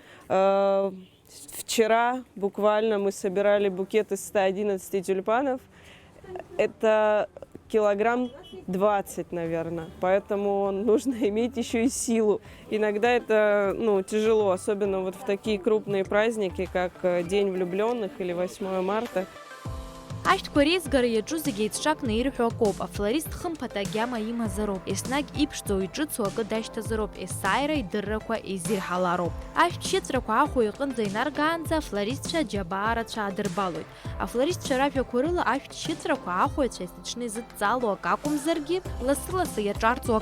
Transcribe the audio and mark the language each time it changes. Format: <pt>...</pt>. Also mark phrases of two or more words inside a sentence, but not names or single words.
<ru>Вчера буквально мы собирали букет из 111 тюльпанов. Это килограмм 20, наверное. Поэтому нужно иметь еще и силу. Иногда это тяжело, особенно вот в такие крупные праздники, как День влюбленных или 8 марта.</ru> <ab>Ашәҭқәа реизгара иаҿу зегьы еицҿакны ирҳәо акоуп. Афлорист хымԥада агьама имазароуп. Еснагь иԥшӡоу иҿыцу акы дашьҭазароуп. Есааира идыррақәа изирҳалароуп. Ашәҭшьыҵәрақәа ахәа иҟынӡа инаргаанӡа афлористцәа аџьабаа рацәа аадырбалоит. Афлористцәа ражәақәа рыла ашәҭшьыҵәрақәа ахәаҩцәа есыҽны изыдҵало ак акәымзаргьы, лассы-лассы иаҿарҵо акоуп.</ab>